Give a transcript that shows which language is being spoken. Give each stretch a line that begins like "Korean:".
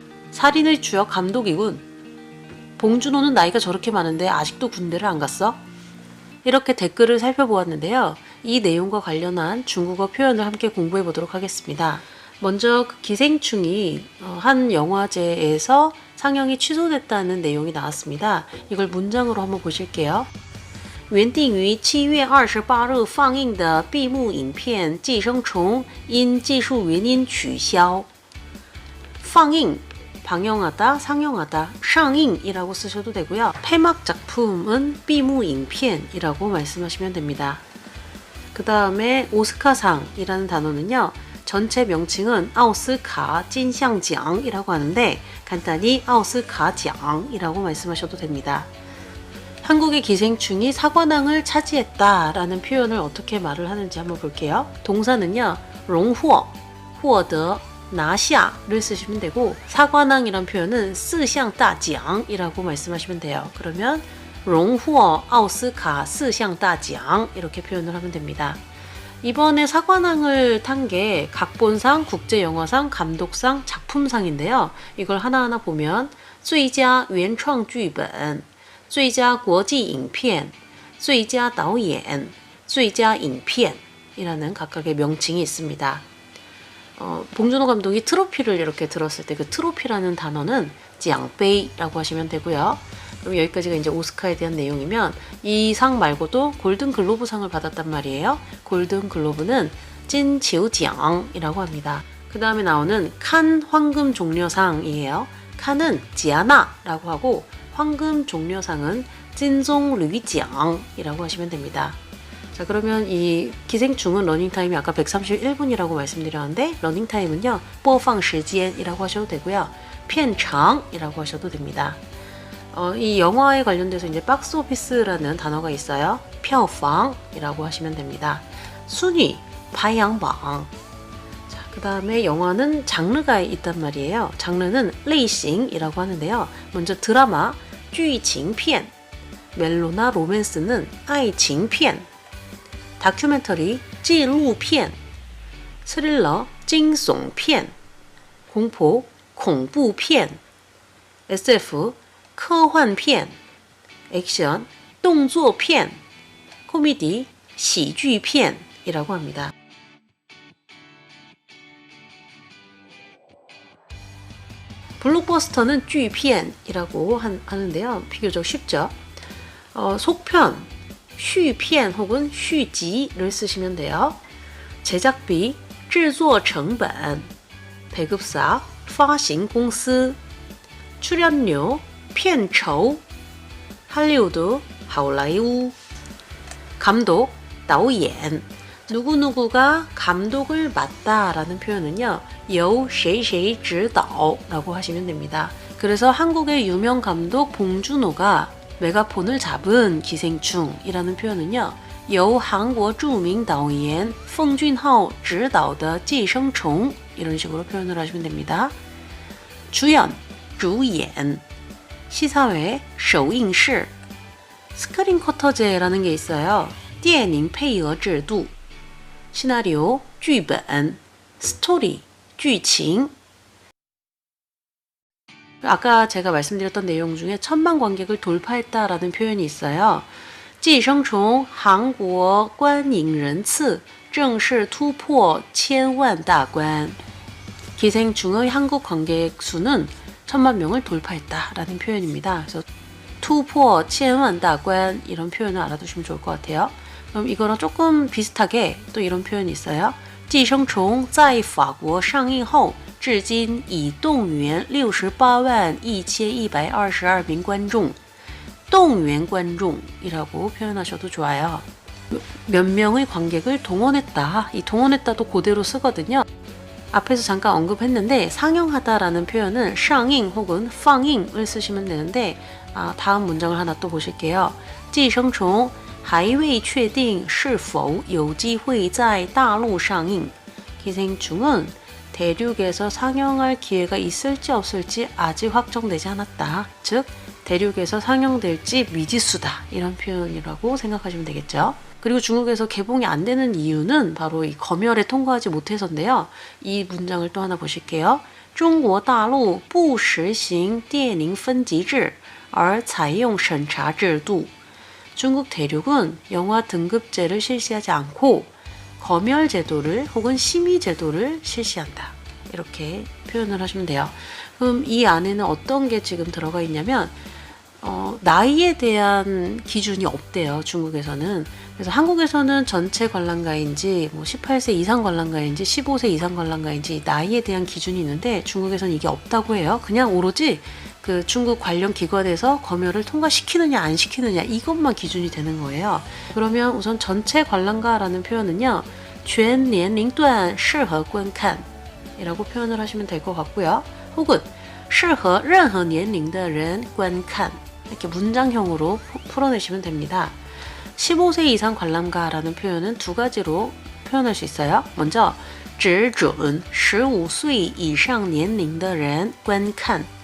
Korean: 살인의 주역 감독이군. 봉준호는 나이가 저렇게 많은데 아직도 군대를 안 갔어? 이렇게 댓글을 살펴보았는데요. 이 내용과 관련한 중국어 표현을 함께 공부해 보도록 하겠습니다. 먼저 기생충이 한 영화제에서 상영이 취소됐다는 내용이 나왔습니다. 이걸 문장으로 한번 보실게요.
Chinese: 原定于7月28日放映的闭幕影片《寄生虫》因技术原因取消。
Korean: 放映 방영하다, 상영하다, 상映이라고 쓰셔도 되고요. 폐막 작품은 闭幕影片이라고 말씀하시면 됩니다. 그 다음에 오스카상이라는 단어는요. 전체 명칭은 아오스카 진상奖이라고 하는데 간단히 아오스카奖이라고 말씀하셔도 됩니다. 한국의 기생충이 사관왕을 차지했다라는 표현을 어떻게 말을 하는지 한번 볼게요. 동사는요. 롱후어, 获得 拿下를 쓰시면 되고 사관왕이란 표현은 四项大奖이라고 말씀하시면 돼요. 그러면
Chinese: 荣获 奥斯卡 4项大奖
Korean: 이렇게 표현을 하면 됩니다. 이번에 사관왕을 탄 게 각본상, 국제영화상, 감독상, 작품상인데요. 이걸 하나하나 보면 最佳原创剧本, 最佳国际影片, 最佳导演, 最佳影片 이라는 각각의 명칭이 있습니다. 봉준호 감독이 트로피를 이렇게 들었을 때 그 트로피라는 단어는 奖杯라고 하시면 되고요. 그럼 여기까지가 이제 오스카에 대한 내용이면 이 상 말고도 골든 글로브상을 받았단 말이에요. 골든 글로브는 찐치우奖이라고 합니다. 그 다음에 나오는 칸 황금 종려상이에요. 칸은 지아나라고 하고 황금 종려상은 찐종류奖이라고 하시면 됩니다. 자, 그러면 이 기생충은 러닝타임이 아까 131분이라고 말씀드렸는데 러닝타임은요 播放时间이라고 하셔도 되고요 片长이라고 하셔도 됩니다. 이 영화에 관련돼서 이제 박스오피스라는 단어가 있어요. 票房이라고 하시면 됩니다. 순위, 排行榜. 자, 그 다음에 영화는 장르가 있단 말이에요. 장르는 类型이라고 하는데요. 먼저 드라마, 剧情片, 멜로나 로맨스는 爱情片, 다큐멘터리, 纪录片, 스릴러, 惊悚片, 공포, 恐怖片, SF, 科幻片, 액션, 动作片, 코미디, 喜剧片이라고 합니다. 블록버스터는 剧片이라고 하는데요. 비교적 쉽죠. 속편, 续片 혹은 续集를 쓰시면 돼요. 제작비, 制作成本, 배급사, 发行公司, 출연료, 片酬, 할리우드, 好莱坞, 감독, 导演. 누구누구가 감독을 맡다라는 표현은요.
Chinese: 由谁谁指导
Korean: 라고 하시면 됩니다. 그래서 한국의 유명 감독 봉준호가 메가폰을 잡은 기생충이라는 표현은요.
Chinese: 由韩国著名导演奉俊昊执导的寄生虫
Korean: 이런 식으로 표현을 하시면 됩니다. 주연, 主演, 시사회, 首映式, 스크린 쿼터제라는 게 있어요.
Chinese: 电影配额制度, 시나리오, 剧本, 스토리, 剧情.
Korean: 아까 제가 말씀드렸던 내용 중에 1000만 관객을 돌파했다라는 표현이 있어요.
Chinese: 寄生虫韩国观影人次正式突破千万大关.
Korean: 기생충의 한국 관객 수는 1000만 명을 돌파했다라는 표현입니다. 그래서
Chinese: 突破千万大关
Korean: 이런 표현을 알아두시면 좋을 것 같아요. 그럼 이거랑 조금 비슷하게 또 이런 표현이 있어요.
Chinese: 寄生虫在法国上映后至今已动员68万1122名观众.
Korean: 动员观众이라고 표현하셔도 좋아요. 몇 명의 관객을 동원했다. 이 동원했다도 그대로 쓰거든요. 앞에서 잠깐 언급했는데 상영하다라는 표현은 上映 혹은 放映을 쓰시면 되는데 다음 문장을 하나 또 보실게요.
Chinese: 寄生虫还未确定是否有机会在大陆上映.
Korean: 기생충은 대륙에서 상영할 기회가 있을지 없을지 아직 확정되지 않았다. 즉 대륙에서 상영될지 미지수다. 이런 표현이라고 생각하시면 되겠죠. 그리고 중국에서 개봉이 안 되는 이유는 바로 이 검열에 통과하지 못해서인데요. 이 문장을 또 하나 보실게요.
Chinese: 中国大陆不实行电影分级制而采用审查制度.
Korean: 중국 대륙은 영화 등급제를 실시하지 않고 검열 제도를 혹은 심의 제도를 실시한다. 이렇게 표현을 하시면 돼요. 그럼 이 안에는 어떤 게 지금 들어가 있냐면 나이에 대한 기준이 없대요. 중국에서는. 그래서 한국에서는 전체 관람가인지 18세 이상 관람가인지 15세 이상 관람가인지 나이에 대한 기준이 있는데 중국에서는 이게 없다고 해요. 그냥 오로지 그 중국 관련 기관에서 검열을 통과시키느냐 안 시키느냐 이것만 기준이 되는 거예요. 그러면 우선 전체 관람가라는 표현은요.
Chinese: 全年龄段适合观看
Korean: 이라고 표현을 하시면 될 것 같고요. 혹은
Chinese: 适合任何年龄的人观看
Korean: 이렇게 문장형으로 풀어내시면 됩니다. 15세 이상 관람가라는 표현은 두 가지로 표현할 수 있어요. 먼저
Chinese: 只准15岁以上年龄的人观看.